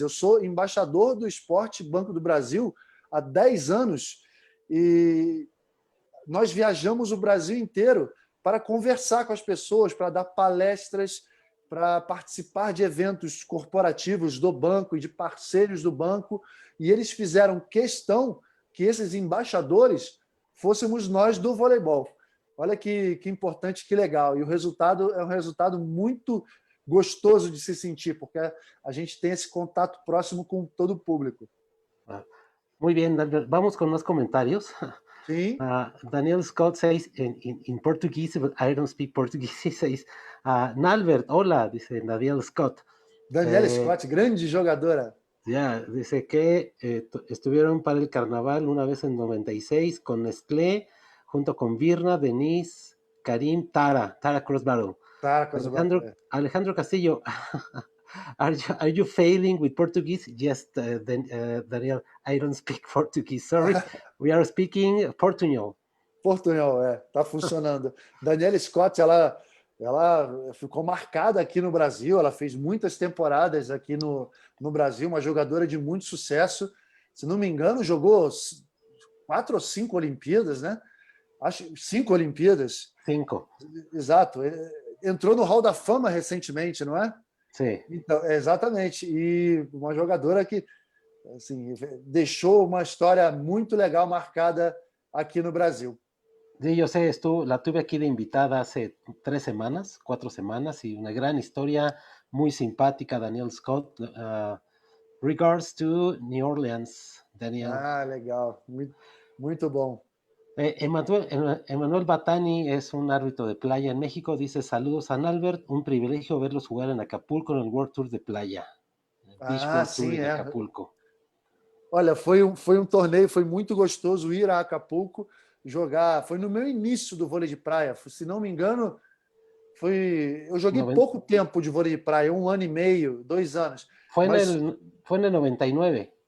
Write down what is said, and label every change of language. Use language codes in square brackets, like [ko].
[pt] Eu sou embaixador do esporte Banco do Brasil há 10 anos, e nós viajamos o Brasil inteiro para conversar com as pessoas, para dar palestras, para participar de eventos corporativos do banco e de parceiros do banco, e eles fizeram questão que esses embaixadores fôssemos nós do voleibol. Olha que importante, que legal. E o resultado é um resultado muito gostoso de se sentir, porque a gente tem esse contato próximo com todo o público. [es] Muy bien, vamos con más comentarios. [pt] Sim. [en] Daniel Scott says in Portuguese, but I don't speak Portuguese. He says, Nalbert, [es] hola, dice [en] Daniel Scott. [pt] Daniel Scott, grande jogadora. [es] Ya, dice que estuvieron para el carnaval una vez en 96 con Nestlé, junto con Virna, Denise, Karim, Tara Crossbarrow. [en] Alejandro Castillo, are you failing with Portuguese? Yes, Daniel, I don't speak Portuguese, sorry. We are speaking Portunhol. [pt] Portunhol, tá funcionando. Daniela Scott, ela ficou marcada aqui no Brasil, ela fez muitas temporadas aqui no Brasil, uma jogadora de muito sucesso. Se não me engano, jogou 4 ou 5 Olimpíadas, né? Acho 5 Olimpíadas. 5. Exato. Entrou no Hall da Fama recentemente, não é? Sim. Então, exatamente. E uma jogadora que assim, deixou uma história muito legal marcada aqui no Brasil. [es] Sí, yo sé, la tuve aquí de invitada hace 3 semanas, 4 semanas, y una gran historia, muy simpática, Daniel Scott. [en] Regards to New Orleans, Daniel. [pt] Legal, muito bom. [es] Emanuel Batani es un árbitro de playa en México, dice, saludos a Nalbert, un privilegio verlos jugar en Acapulco en el World Tour de playa. [en] Beach World Tour de Acapulco. [pt] Olha, foi um torneio, foi muito gostoso ir a Acapulco jogar. Foi no meu início do vôlei de praia. Se não me engano, eu joguei pouco tempo de vôlei de praia, 1 ano e meio, 2 anos. Foi no 99?